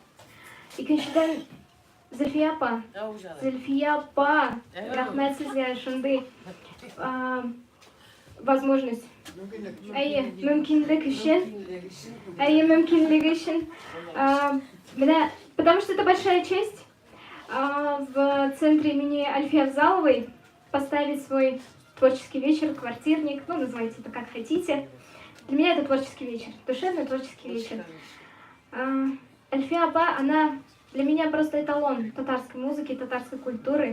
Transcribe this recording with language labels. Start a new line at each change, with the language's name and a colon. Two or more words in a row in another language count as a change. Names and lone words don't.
Tatar: Икенчедән Зөлфия апа. Зөлфия апа, рәхмәт сезгә шундый возможность. Әйе, мөмкинлек өчен. Әйе, мөмкинлек өчен. Менә,
Russian: потому что это большая честь в центре имени Альфии Авзаловой поставить свой творческий вечер, квартирник, ну, называйте это как хотите. Для меня это творческий вечер, душевный творческий вечер. Альфия апа, она для меня просто эталон татарской музыки, татарской культуры.